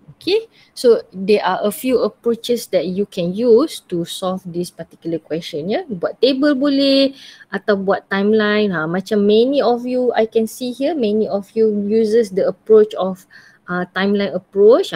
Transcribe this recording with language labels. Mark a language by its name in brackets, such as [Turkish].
[English] Okay, so there are a few approaches that you can use to solve this particular question ya. [Malay] Buat table boleh atau buat timeline. [English] Macam many of you, I can see here, many of you uses the approach of timeline approach.